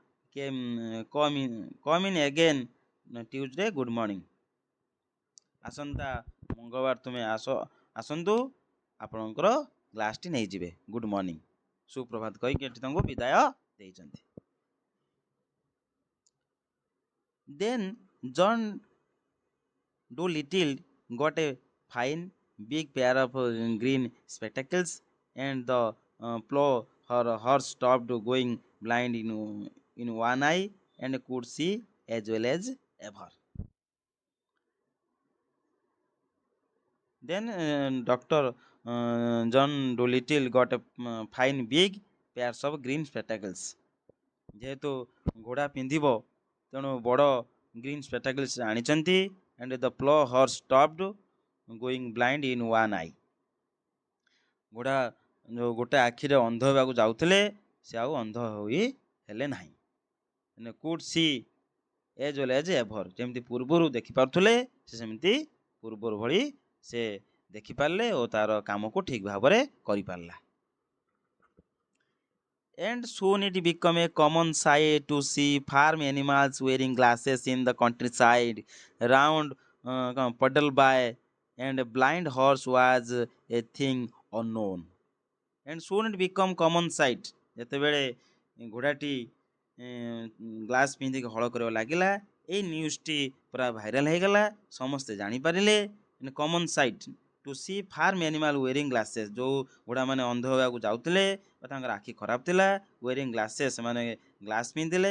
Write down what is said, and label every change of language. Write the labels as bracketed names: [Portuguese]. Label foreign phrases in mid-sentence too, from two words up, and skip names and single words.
[English] come in again Tuesday good morning, [Odia] ଆସନ୍ତା ମଙ୍ଗଳବାର ତୁମେ ଆସନ୍ତୁ, ଆପଣଙ୍କର ଗ୍ଲାସ୍ଟି ନେଇଯିବେ। [English] good morning, [Odia] ସୁପ୍ରଭାତ କହିକି ଏଠି ତାଙ୍କୁ ବିଦାୟ ଦେଇଛନ୍ତି। [English] ଦେନ୍ ଜନ୍ Doolittle got a fine big pair of green spectacles, and the plow her horse stopped going blind in one eye and could see as well as ever. Then Dr. John Doolittle got a fine big pairs of green spectacles. [Odia] ଯେହେତୁ ଘୋଡ଼ା ପିନ୍ଧିବ ତେଣୁ ବଡ଼ [English] green spectacles [Odia] ଆଣିଛନ୍ତି। [English] and the plow horse stopped going blind in one eye. [Odia] ଘୋଡ଼ା ଯେଉଁ ଗୋଟେ ଆଖିରେ ଅନ୍ଧ ହେବାକୁ ଯାଉଥିଲେ ସେ ଆଉ ଅନ୍ଧ ହୋଇ ହେଲେ ନାହିଁ। [English] could see as well as ever, [Odia] ଯେମିତି ପୂର୍ବରୁ ଦେଖିପାରୁଥିଲେ ସେ ସେମିତି ପୂର୍ବରୁ ଭଳି ସେ ଦେଖିପାରିଲେ ଓ ତାର କାମକୁ ଠିକ୍ ଭାବରେ କରିପାରିଲା। [English] And soon it became a common sight to see farm animals wearing glasses in the countryside. Round puddle by and a blind horse was a thing unknown. And soon it became common sight. [Odia] ଯେତେବେଳେ ଘୋଡ଼ାଟି ଗ୍ଲାସ୍ ପିନ୍ଧିକି ହଳ କରିବା ଲାଗିଲା, ଏଇ ନ୍ୟୁଜ୍ଟି ପୁରା ଭାଇରାଲ ହେଇଗଲା, ସମସ୍ତେ ଜାଣିପାରିଲେ। [English] common sight to see farm animal wearing glasses, [Odia] ଯେଉଁ ଘୋଡ଼ାମାନେ ଅନ୍ଧ ହେବାକୁ ଯାଉଥିଲେ ବା ତାଙ୍କର ଆଖି ଖରାପ ଥିଲା, [English] wearing glasses [Odia] ସେମାନେ ଗ୍ଲାସ୍ ପିନ୍ଧିଲେ।